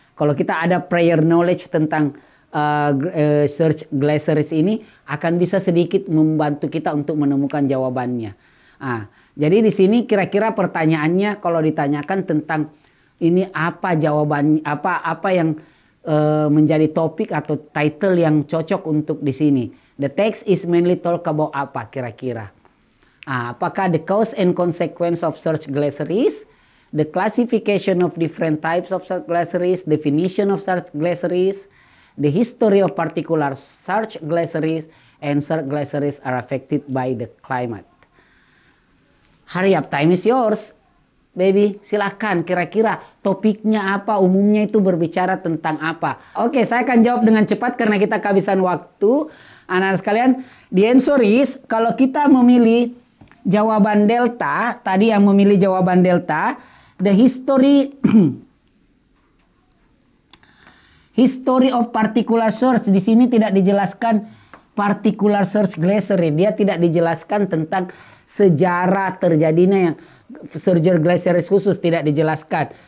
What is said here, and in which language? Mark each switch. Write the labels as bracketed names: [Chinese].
[Indonesian] Kalau kita ada prior knowledge tentang search glaciers ini akan bisa sedikit membantu kita untuk menemukan jawabannya. Jadi di sini kira-kira pertanyaannya kalau ditanyakan tentang ini apa jawabannya, apa yang menjadi topik atau title yang cocok untuk di sini. [English] The text is mainly talk about [Indonesian] apa kira-kira? Apakah [English] the cause and consequence of search glaciers, the classification of different types of search glaciers, definition of search glaciers, the history of particular search glaciers, and search glaciers are affected by the climate. Hurry up, time is yours. [Indonesian] Baby, silahkan kira-kira topiknya apa, umumnya itu berbicara tentang apa. Oke, saya akan jawab dengan cepat karena kita kehabisan waktu. Anak-anak sekalian, [English] the answer is, [Indonesian] kalau kita memilih jawaban delta, tadi yang memilih jawaban delta, [English] the history of particular search, [Indonesian] di sini tidak dijelaskan particular search glacier, dia tidak dijelaskan tentang sejarah terjadinya yang surge glaciers khusus, tidak dijelaskan.